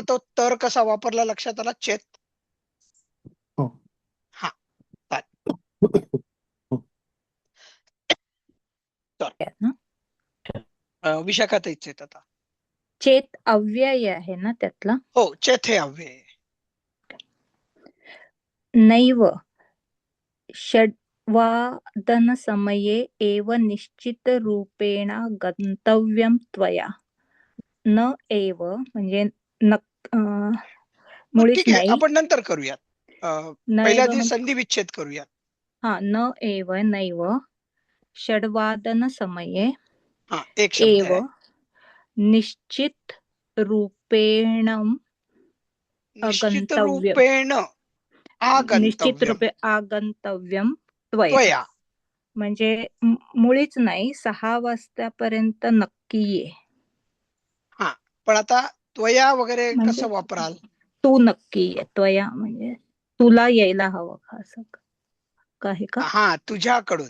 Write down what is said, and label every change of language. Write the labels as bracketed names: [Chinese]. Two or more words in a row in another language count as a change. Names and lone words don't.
[Marathi] तर तो तर कसा वापरला लक्षात आला? चेत. हो. हा विशाखाताईच आहेत आता. चेत अव्यय आहे ना त्यातला? हो चेत हे अव्यय आहे. [Sanskrit] नैव षड्वादन समये एव निश्चित रूपेण गंतव्यम त्वया. [Marathi] न एव म्हणजे मग मुळीच ठीक आहे, नाही. आपण नंतर करूयात. न पहिल्या एव आधी म्हणजे संधी विच्छेद करूयात. [Sanskrit] हा न एव नैव षड्वादन समये [Marathi] हा एक शब्द एव आहे. [Sanskrit] निश्चित रूपेण [Marathi] निश्चित अगंतव्यम. रूपेण निश्चित आगंतव्यम [Sanskrit] रूपे आगंतव्यम त्वया. [Marathi] त्वया. म्हणजे मुळीच नाही, 6 वाजतापर्यंत नक्की ये. हा पण आता त्वया वगैरे म्हणजे कसं वापराल? तू नक्की ये. त्वया म्हणजे तुला यायला हवं का, असं का आहे का? हा तुझ्याकडून.